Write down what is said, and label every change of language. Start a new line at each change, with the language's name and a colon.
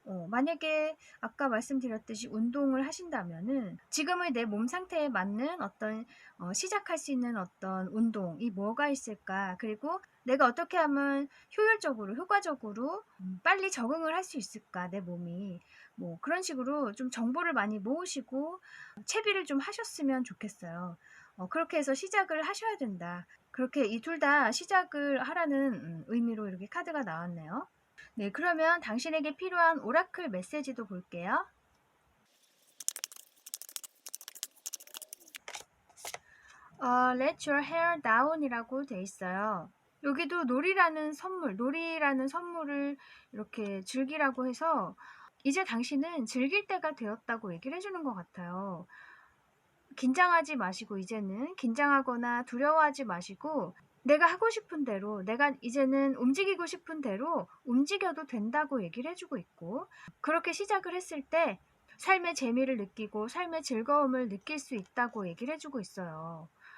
Korean: 만약에 아까 말씀드렸듯이 운동을 하신다면은 지금의 내 몸 상태에 맞는 어떤 시작할 수 있는 어떤 운동이 뭐가 있을까, 그리고 내가 어떻게 하면 효율적으로 효과적으로 빨리 적응을 할 수 있을까, 내 몸이 뭐 그런 식으로 좀 정보를 많이 모으시고 채비를 좀 하셨으면 좋겠어요. 그렇게 해서 시작을 하셔야 된다. 그렇게 이 둘 다 시작을 하라는 의미로 이렇게 카드가 나왔네요. 네, 그러면 당신에게 필요한 오라클 메시지도 볼게요.
English: Let your hair down이라고 돼 있어요.
Korean: 여기도 놀이라는 선물을 이렇게 즐기라고 해서 이제 당신은 즐길 때가 되었다고 얘기를 해주는 것 같아요. 긴장하지 마시고, 이제는 긴장하거나 두려워하지 마시고 내가 하고 싶은 대로, 내가 이제는 움직이고 싶은 대로 움직여도 된다고 얘기를 해주고 있고, 그렇게 시작을 했을 때 삶의 재미를 느끼고 삶의 즐거움을 느낄 수 있다고 얘기를 해주고 있어요.